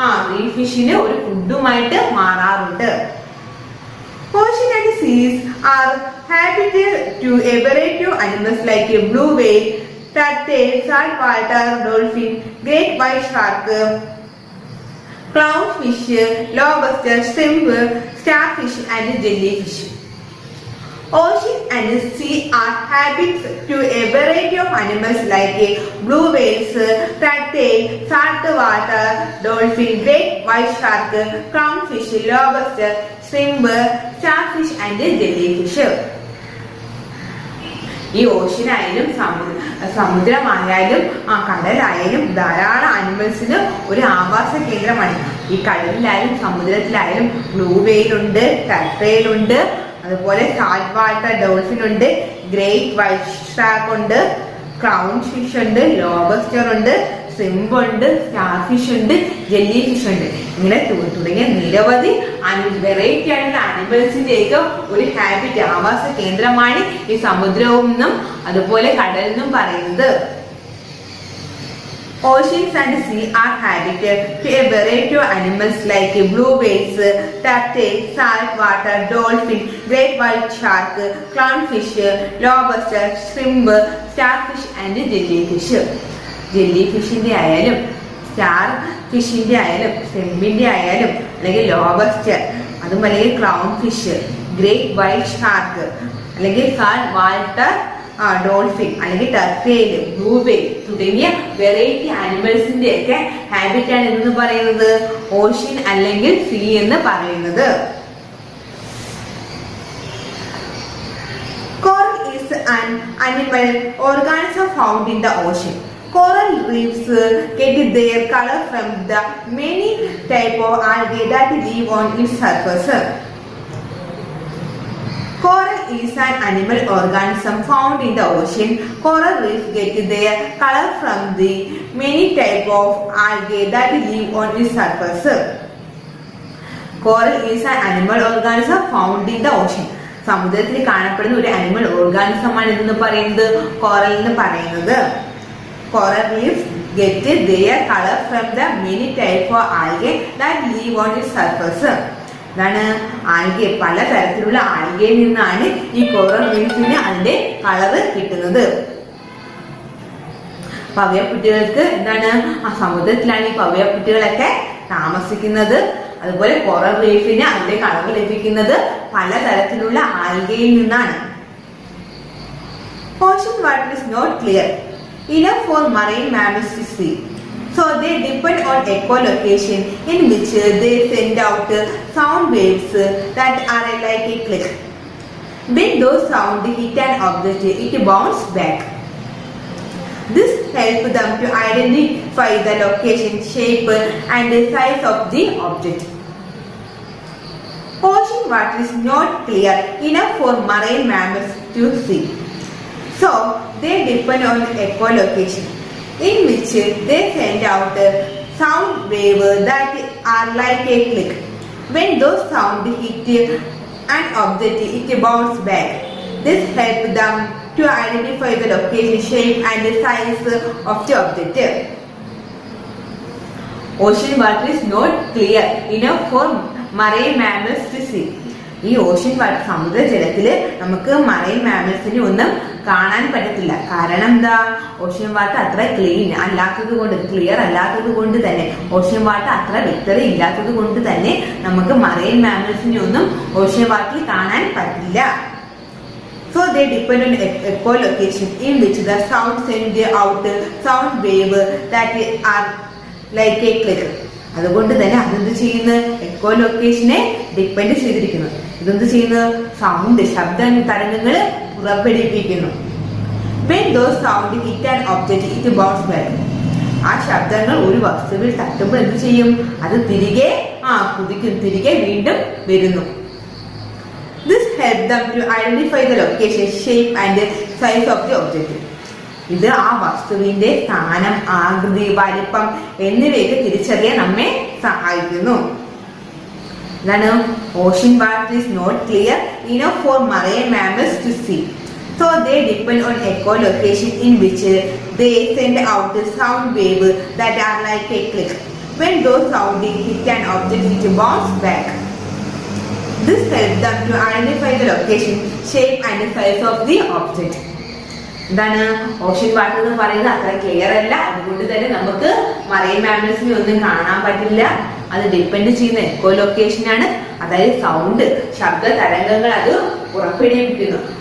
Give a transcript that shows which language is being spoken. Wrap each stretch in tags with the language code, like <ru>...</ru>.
<ml>Reef ഫിഷിന് ഒരു ഫുഡുമായിട്ട് മാറാറുണ്ട്.</ml> <en>Ocean and seas are habitat to a variety of animals like a blue whale, turtle, saltwater dolphin, great white shark, clownfish, lobster, shrimp, starfish and jellyfish. Ocean and sea are habitats to a variety of animals like blue whales, turtle, saltwater dolphin, great white shark, clownfish, lobster, shrimp, starfish and jellyfish.</en> <ml>ഈ ഓഷ്യനായാലും സമുദ്രമായാലും കടലായാലും ധാരാളം ആനിമൽസിന് ഒരു ആവാസ കേന്ദ്രമാണ്. ഈ കടലിലായാലും സമുദ്രത്തിലായാലും blue വെയിലുണ്ട്, ടർട്ടിലുണ്ട്, അതുപോലെ salt water dolphin ഉണ്ട്, great white shark ഉണ്ട്, ക്രൗൺ ഫിഷ് ഉണ്ട്, ലോബസ്റ്റർ ഉണ്ട്, shrimp ഉണ്ട്, സ്റ്റാർ ഫിഷ് ഉണ്ട്, ജെല്ലി ഫിഷ് ഉണ്ട്. ഇങ്ങനെ തുടങ്ങിയ നിരവധി വെറൈറ്റി ആയിട്ടുള്ള ആനിമൽസിന്റെയൊക്കെ ഒരു ഹാബിറ്റ് ആവാസ കേന്ദ്രമാണ് ഈ സമുദ്രമെന്നും അതുപോലെ കടലെന്നും പറയുന്നത്.</ml> <en>Oceans and sea are habitat to a variety of animals like blue whales, turtle, saltwater dolphin, great white shark, clownfish, lobster, shrimp, starfish and jellyfish.</en> <ml>ജെല്ലിഫിഷിന്റെ ആയാലും സ്റ്റാർ ഫിഷിന്റെ ആയാലും ഷ്രിമ്പിന്റെ ആയാലും അല്ലെങ്കിൽ ലോബസ്റ്റർ, അതും അല്ലെങ്കിൽ clown fish, great white shark, അല്ലെങ്കിൽ salt water dolphin, അല്ലെങ്കിൽ turtle, blue whale തുടങ്ങിയ variety ആനിമൽസിന്റെ ഒക്കെ ഹാബിറ്റാണ് എന്ന് പറയുന്നത് ഓഷ്യൻ അല്ലെങ്കിൽ സീ എന്ന് പറയുന്നത്.</ml> <en>Coral is an animal organism found in the ocean. Coral reefs get their color from the many types of algae that live on its surface. Coral is an animal organism found in the ocean. Coral reefs get their color from the many types of algae that live on its surface. Coral is an animal organism found in the ocean.</en> <ml>സമുദ്രത്തിൽ കാണപ്പെടുന്ന ഒരു animal ഓർഗാനിസമാണ് ഇതെന്ന് പറയുന്നത് coral എന്ന് പറയുന്നത്.</ml> <en>Coral reefs get their color from the many types of algae that live on its surface.</en> <ml>ഇതാണ് algae, പലതരത്തിലുള്ള ആൽഗയിൽ നിന്നാണ് ഈ കോറൽ റീഫിന് അതിന്റെ കളറ് കിട്ടുന്നത്. പവയക്കുട്ടികൾക്ക് എന്താണ് സമുദ്രത്തിലാണ് ഈ പവയക്കുട്ടികളൊക്കെ താമസിക്കുന്നത്. അതുപോലെ കോറൽ റീഫിന് അതിന്റെ കളർ ലഭിക്കുന്നത് പലതരത്തിലുള്ള ആൽഗയിൽ നിന്നാണ്.</ml> <en>Ocean water is not clear enough for marine mammals to see, so they depend on echolocation in which they send out sound waves that are like a click. When those sounds hit an object, it bounces back. This helps them to identify the location, shape and size of the object. Ocean water is not clear enough for marine mammals to see, so they depend on echolocation in which they send out sound waves that are like a click. When those sounds hit an object, it bounces back. This helps them to identify the location, shape and size of the object. Ocean water is not clear enough for marine mammals to see.</en> <ml>ഈ ocean water സമുദ്രജലത്തില് നമുക്ക് marine മാമൽസിനെ ഒന്നും കാണാൻ പറ്റത്തില്ല. കാരണം എന്താ? Ocean water അത്ര clean അല്ലാത്തത് കൊണ്ട്, ക്ലിയർ അല്ലാത്തത് കൊണ്ട് തന്നെ, ഓഷ്യൻ വാട്ടർ അത്ര വ്യക്തത ഇല്ലാത്തത് കൊണ്ട് തന്നെ നമുക്ക് മറൈൻ മാമൽസിനെ ഒന്നും ഓഷ്യൻ വാട്ടറിൽ കാണാൻ പറ്റില്ല.</ml> <en>So they depend on echolocation in which the sound send out sound wave that are like a click.</en> <ml>അതുകൊണ്ട് തന്നെ അതെന്ത് ചെയ്യുന്നു? എക്കോലൊക്കേഷനെ ഡിപ്പെൻഡ് ചെയ്തിരിക്കുന്നു. ഇതെന്ത് ചെയ്യുന്നു? സൗണ്ട്, ശബ്ദ തരംഗങ്ങൾ പുറപ്പെടുവിപ്പിക്കുന്നു.</ml> <en>When those sound hit an object, it bounces back.</en> <ml>ആ ശബ്ദങ്ങൾ ഒരു വസ്തുവിൽ തട്ടുമ്പോൾ എന്ത് ചെയ്യും? അത് തിരികെ കുതിക്കും, തിരികെ വീണ്ടും വരുന്നു.</ml> <en>This helps them to identify the location, shape and size of the object.</en> <ml>ഇത് ആ വസ്തുവിന്റെ സ്ഥാനം, ആകൃതി, വലിപ്പം എന്നിവയൊക്കെ തിരിച്ചറിയാൻ നമ്മെ സഹായിക്കുന്നു.</ml> <en>ഇതാണ് ocean water is not clear enough for marine mammals to see, so they depend on echolocation in which they send out sound waves that are like a click. when those sounding hit an object it bounces back. This helps them to identify the location, shape and size of the object.</en> <ml>എന്താണ് ocean water എന്ന് പറയുന്നത് അത്ര clear അല്ല, അതുകൊണ്ട് തന്നെ നമുക്ക് marine മാമൽസിനെ ഒന്നും കാണാൻ പറ്റില്ല. അത് ഡിപ്പെൻഡ് ചെയ്യുന്ന എക്കോ ലൊക്കേഷനാണ്, അതായത് സൗണ്ട്, ശബ്ദ തരംഗങ്ങൾ അത് പുറപ്പെടുവിക്കുന്നു.</ml>